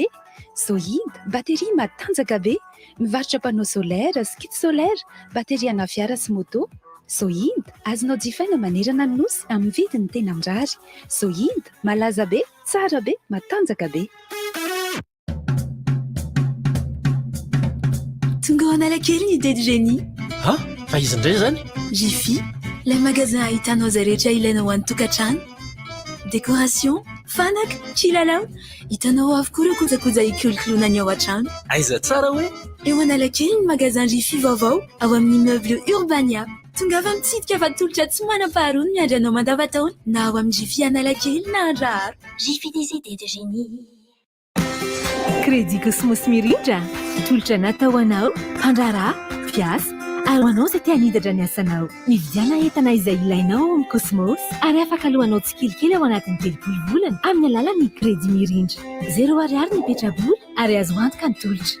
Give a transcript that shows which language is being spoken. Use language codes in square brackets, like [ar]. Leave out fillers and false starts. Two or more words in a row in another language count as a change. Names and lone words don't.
[mg] Sohid, bateria matanjaka be, mivarotra [fr] panneau solaire, skid solaire, [mg] bateria ana fiara sy moto. Sohid, azonao jifaina manerana ny nosy amin'ny vidiny tena mirary. Sohid, malaza be, tsara be, matanjaka be. Tonga ao Analakely ny [fr] idée de génie. [mg] Ha? Fa izy indray zany? Jiffy, [fr] le magasin [mg] ahitanao zay rehetra ilainao any tokantrano. Décoration, fanaka, kilalao, hitanao avokoa ireo kojakoja hikolokoloana ny ao an-trano. Aiza tsara hoe? Eo Analakely ny magasin Jiffy vaovao ao amin'ny immeuble Urbania. Tonga avy mitsidika fa tolotra tsy manam-paharoa ny miandry anao mandavan-taona na ao amin'ny Jiffy Analakely na Andraharo. [fr] Jiffy des idées de génie. [mg] Crédit Cosmos Mirindra, tolotra natao anao, handrarà, fiasa, ary ho anao izay te hanidatra ny asanao. Mividiana entana izay ilainao amin'ny Cosmos ary afaka alohanao tsikelikely ao anatin'ny 30 volana amin'ny alalan'ny Crédit Mirindra. 0 ariary ny petrabola ary azo antoka ny tolotra.